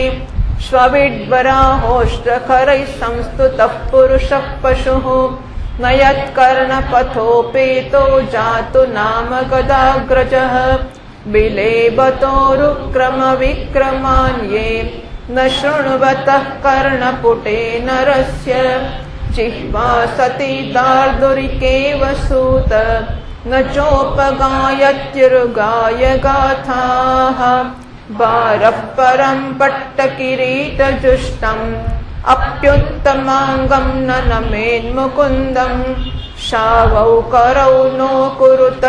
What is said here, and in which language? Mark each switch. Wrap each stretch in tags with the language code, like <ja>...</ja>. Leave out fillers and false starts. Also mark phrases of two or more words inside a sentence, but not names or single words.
<sa>શ્વવિડ્વરાહોષ્ટ્રખરૈः સંસ્તુતઃ પુરુષः પશુઃ ન યત્કર્ણપથોપેતો જાતુ નામ ગદાગ્રજઃ બિલેબતોરુક્રમ વિક્રમાન્યે ન શૃણ્વતઃ કર્ણપુટે નરસ્ય जिह्वा सती दार्दुरिकेव सूत न चोपगायत्युर्गाय गाथाः भारः परं पट्टकिरीटजुष्टम् अप्युत्तमाङ्गं न नमेन्मुकुन्दं शावौ करौ नो कुरुतः</sa>